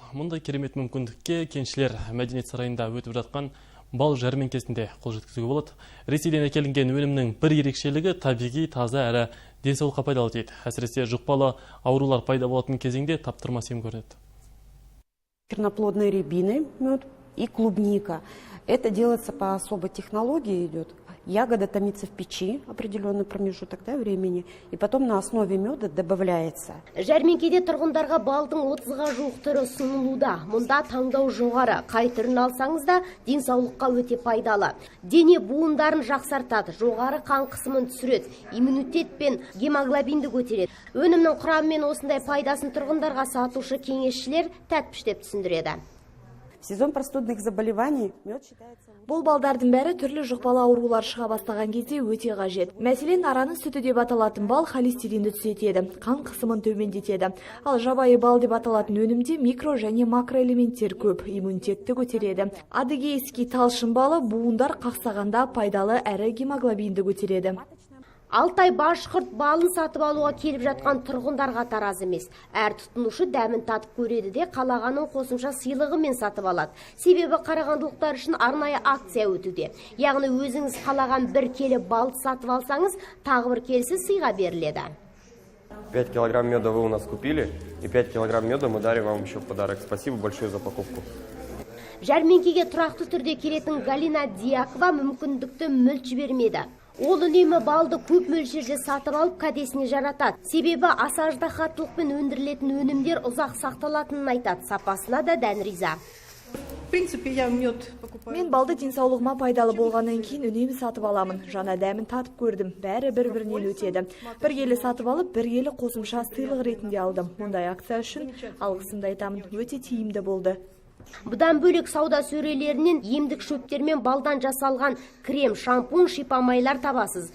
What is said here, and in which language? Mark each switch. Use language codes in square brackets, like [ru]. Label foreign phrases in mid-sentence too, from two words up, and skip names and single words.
[kk] Мұндай керемет мүмкіндікке кеншілер мәдениет сарайында өтіп жатқан бал жәрмеңкесінде қол жеткізуге болады. Ресейден әкелінген өнімнің бір ерекшелігі табиғи, таза әрі денсаулыққа пайдалы дейді. Әсіресе жұқпалы аурулар пайда болатын кезеңде таптырмас ем көрінеді. [ru] Черноплодные рябины, мед и клубника. Это делается по особой технологии идет. Ягода томится в печи определенный промежуток времени, и потом на основе меда добавляется. [kk] Жәрмеңкеде тұрғындарға балдың 30-ға жуық түрі ұсынылуда. Мұнда таңдау жоғары. Қай түрін алсаңыз да денсаулыққа өте пайдалы. Дене буындарын жақсартады, жоғары қан қысымын түсіреді, иммунитет пен гемоглобинді көтереді. Өнімнің құрамы мен осындай пайдасын тұрғындарға сатушы кеңесшілер тәтпіштеп түсіндіреді. [ru] Сезон простудных заболеваний мед считается. [kk] Бұл балдардың бәрі түрлі жұқпалы аурулар шыға бастаған кезде өте қажет. Мәселен, араны сүті деп аталатын бал холестеринді түсетеді, қан қысымын төмендетеді. Ал жабайы бал деп аталатын өнімде микро және макроэлементтер көп, иммунитетті көтереді. Адыгейский талшын балы буындар қақсағанда пайдалы әрі гемоглобинді көтереді. Алтай башқұрт балын сатып алуға келіп жатқан тұрғындарға тараз емес. Әр тұтынушы дәмін татып көреді де қалағанын қосымша сыйлығымен сатып алады. Себебі қарағандылықтар үшін арнайы акция өтуде. Яғни өзіңіз қалаған бір келі бал сатып алсаңыз, тағы бір келісі сыйға беріледі. [ru] 5 килограмм меда вы у нас купили, и 5 килограмм меда мы дарим вам еще в подарок. Спасибо большое за покупку. [kk] Жәрмеңкеге тұрақты түрде келетін Галина Диакова мүмкіндікті мүлт жібермеді. Ол үнемі балды көп мөлшерде сатып алып кәдесіне жаратады. Себебі аса аждаһаттылықпен өндірілетін өнімдер ұзақ сақталатынын айтады. Сапасына да дән риза. [ru] В принципе, я мед покупаю. [kk] Мен балды денсаулығыма пайдалы болғаннан кейін үнемі сатып аламын. Жаңа дәмін татып көрдім. Бәрі бір-бірінен өтеді. Бір келі сатып алып, бір келі қосымша сыйлық ретінде алдым. Мұндай акция үшін алғысымды айтамын. Өте тиімді болды. Бұдан бөлек сауда сөрелерінен емдік шөптермен балдан жасалған крем, шампунь, шипамайлар табасыз.